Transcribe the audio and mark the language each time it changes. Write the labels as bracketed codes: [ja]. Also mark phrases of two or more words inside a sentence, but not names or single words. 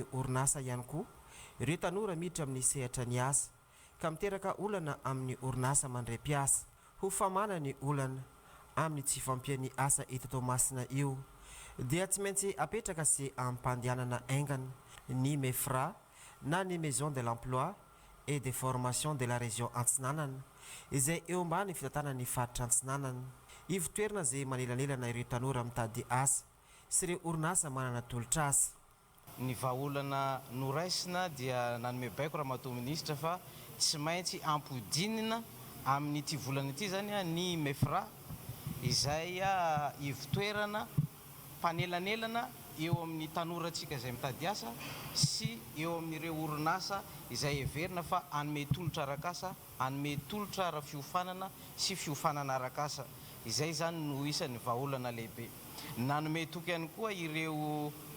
[mg] orinasa ihany koa ireo tanora miditra amin'ny sehatra ny asa ka miteraka olana amin'ny orinasa mandray mpiasa ho famana ny olana amin'ny tsy fampian'ny asa eto Toamasina io dia tsy maintsy apetraka sy ampandehanana aingana ny MEFRA na ny Maison de l'Emploi et de formation de la région Antsinanana izay eo ambany fitatana ny faritra Antsinanana ivotoerana zay manelanelana ireo tanora mitady asa sy ireo orinasa manana tolotra asa. Ny vahaolana noraisina dia nanome baiko raha matoa ministra fa tsy maintsy ampodinina amin'ny ity volana ity zany ny MEFRA izay ivotoerana panelanelana eo amin'ny tanorantsika izay mitady asa sy eo amin'ireo orinasa izay heverina fa anome tolotra arak'asa anome tolotra ara fiofanana sy fiofanana arak'asa izay zany no isan'ny vahaolana lehibe nanome toky ihany koa ireo